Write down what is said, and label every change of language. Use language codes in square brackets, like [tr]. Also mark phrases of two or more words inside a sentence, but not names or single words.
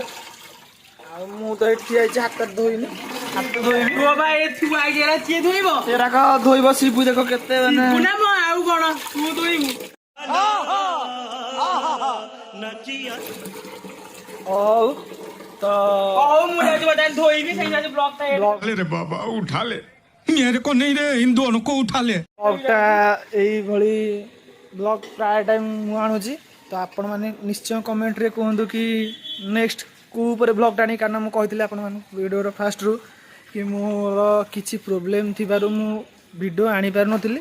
[or] ଆଉ ମୁଁ ତ ଏଠି ଆଇଛି, ହାତ ଧୋଇନି ସେରାକ ଧୋଇବ ଶିବୁ। ଦେଖ କେତେ ମାନେ ଆଉ କ'ଣ ତୁ ଧୋଇବୁ। ହଉ ତ ମୁଁ ଯାଉଛି ବର୍ତ୍ତମାନ ଧୋଇବି। ସେଇ ଯାଉଛି ବ୍ଲଗଟା [hi] रे बाबा उठा ले मेरे को नहीं रे इन दोनों को उठा ले। [or] ବ୍ଲଗଟା ଏଇଭଳି ବ୍ଲଗ ପ୍ରାୟ ଟାଇମ୍ ମୁଁ ଆଣୁଛି। ତ ଆପଣମାନେ ନିଶ୍ଚୟ କମେଣ୍ଟରେ କୁହନ୍ତୁ କି ନେକ୍ସଟ କେଉଁ ଉପରେ ବ୍ଲଗଟା ଆଣି। କାରଣ ମୁଁ କହିଥିଲି ଆପଣମାନଙ୍କୁ ଭିଡ଼ିଓର ଫାଷ୍ଟରୁ କି ମୋର କିଛି ପ୍ରୋବ୍ଲେମ୍ ଥିବାରୁ ମୁଁ ଭିଡ଼ିଓ ଆଣିପାରୁନଥିଲି।